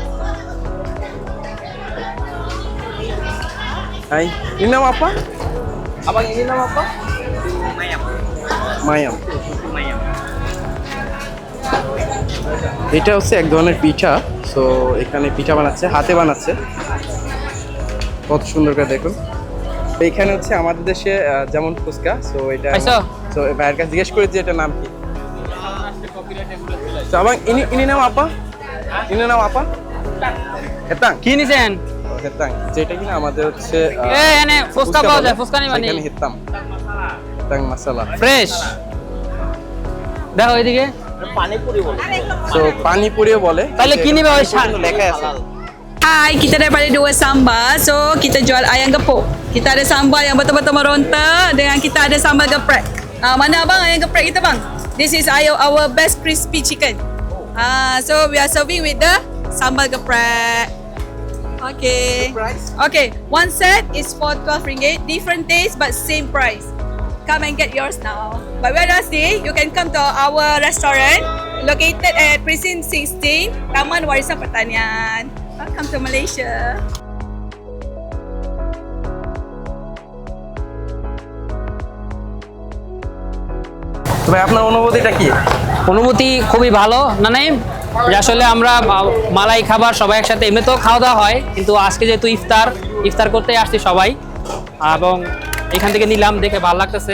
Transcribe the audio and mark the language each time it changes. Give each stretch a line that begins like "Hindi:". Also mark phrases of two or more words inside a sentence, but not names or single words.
Bangla: হাই, কি নাম আপা?
Malay: Abang ini nama apa?
Bangla: Mayam. এটা হচ্ছে এক ধরনের পিঠা। সো এখানে পিঠা বানাচ্ছে, হাতে বানাচ্ছে, কত সুন্দর করে দেখুন। তো এখানে হচ্ছে আমাদের দেশে যেমন ফুচকা, সো এটা পাইছো? সো ভাইয়ের কাছে জিজ্ঞেস করেছি এটার নাম কি।
Malay: তো abang ini nama apa? Ini nama apa? Hetang.
Bangla: কি নিছেন? হেতাং, যেটা কিনা আমাদের হচ্ছে এনে ফুচকা পাওয়া যায়, ফুচকা নিবানি? এখানে হেতাম, হেতাং মশলা ফ্রেশ। দেখো এদিকে সো পানিপুরিও বলে। তাহলে কি নিবে ওই কিন্তু লেখা আছে।
Malay: Hai, kita daripada Dua Sambal. So, kita jual ayam gepuk. Kita ada sambal yang betul-betul meronta dengan kita ada sambal geprek. Mana abang ayam geprek kita bang?
English: This is our best crispy chicken. So, we are serving with the sambal geprek. Okay. Price? Okay, one set is for 12 ringgit. Different taste but same price. Come and get yours now. But when I say, you can come to our restaurant located at Precinct 16, Taman Warisan Pertanian. Welcome to Malaysia.
Bangla: তো ভাই আপনার অনুভূতিটা কি? অনুভূতি খুবই ভালো না নাই যে আসলে আমরা মালাই খাবার সবাই একসাথে এমনিতেও খাওয়া দাওয়া হয়, কিন্তু আজকে যেহেতু ইফতার করতে আসছি সবাই, এবং এখান থেকে নিলাম, দেখে ভালো লাগতেছে।